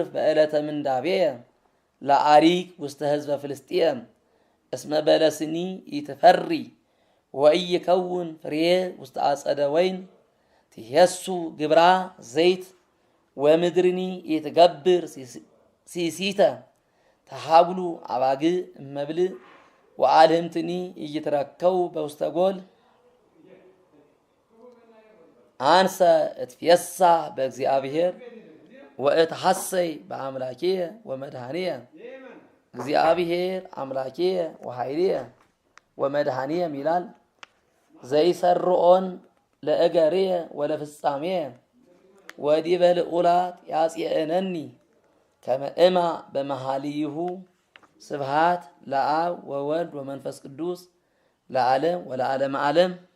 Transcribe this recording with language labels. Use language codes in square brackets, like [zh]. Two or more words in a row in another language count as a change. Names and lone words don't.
[gez] በዕለተ ምንዳቤየ ለአሪክ ውስተ ህዝበ ፍልስጥኤም እስመ በለስኒ ኢትፈሪ ወኢይከውን ፍሬየ ውስተ አጸደ ወይን ትሄሱ ግብራ ዘይት ወምድርኒ ኢትገብር ሲሲተ ተሃብሉ አባግዕ እመብልዕ ወአልህምትኒ ኢይትረከቡ በውስተ ጎል አንሰ እትፌሳህ በእግዚአብሔር ወእትሐሰይ በአምላኬየ ወመድኃኒየ እግዚአብሔር አምላኬየ ወኃይልየ ወመድኃኒየ ይላል። ዘይሰርዖን ለእገርየ ወለፍጻሜየ ወዲበ ልዑላት ያጽየእነኒ ከመ እማ በመኃልይሁ ስብሐት ለአብ ወወልድ ወመንፈስ ቅዱስ ለዓለም ወለዓለመ ዓለም።